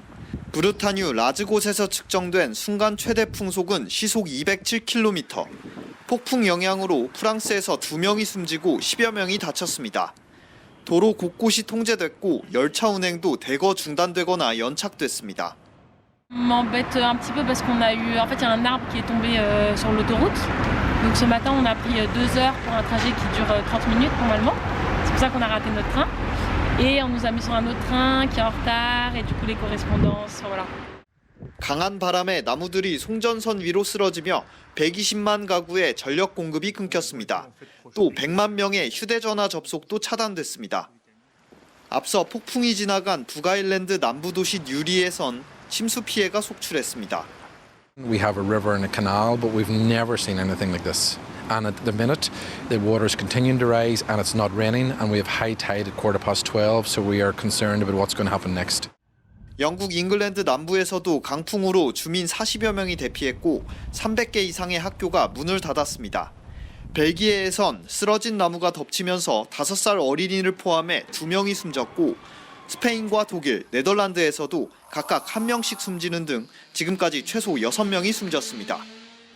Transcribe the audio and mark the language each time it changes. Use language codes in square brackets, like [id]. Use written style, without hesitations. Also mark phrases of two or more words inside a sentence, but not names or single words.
[ko] 브르타뉴 라즈 곳에서 측정된 순간 최대 풍속은 시속 207km. 폭풍 영향으로 프랑스에서 2명이 숨지고 10여 명이 다쳤습니다. 도로 곳곳이 통제됐고 열차 운행도 대거 중단되거나 연착됐습니다. [fr] M'embête un petit peu parce qu'on a eu, en fait, il y a un arbre qui est tombé sur l'autoroute. Donc ce matin, on a pris 2 heures pour un trajet qui dure 30 minutes normalement. C'est pour ça qu'on a raté notre train. Et on nous a mis sur un autre train qui est en retard et du coup les correspondances, voilà. [ko] 강한 바람에 나무들이 송전선 위로 쓰러지며 120만 가구의 전력 공급이 끊겼습니다. 또 100만 명의 휴대전화 접속도 차단됐습니다. 앞서 폭풍이 지나간 북아일랜드 남부 도시 뉴리에선 침수 피해가 속출했습니다. [en] We have a river and a canal, but we've never seen anything like this. And at the minute, the water is continuing to rise and it's not raining, and we have high tide at 12:15, so we are concerned about what's going to happen next. [ko] 영국 잉글랜드 남부에서도 강풍으로 주민 40여 명이 대피했고 300개 이상의 학교가 문을 닫았습니다. 벨기에에선 쓰러진 나무가 덮치면서 5살 어린이를 포함해 2명이 숨졌고 스페인과 독일, 네덜란드에서도 각각 1명씩 숨지는 등 지금까지 최소 6명이 숨졌습니다.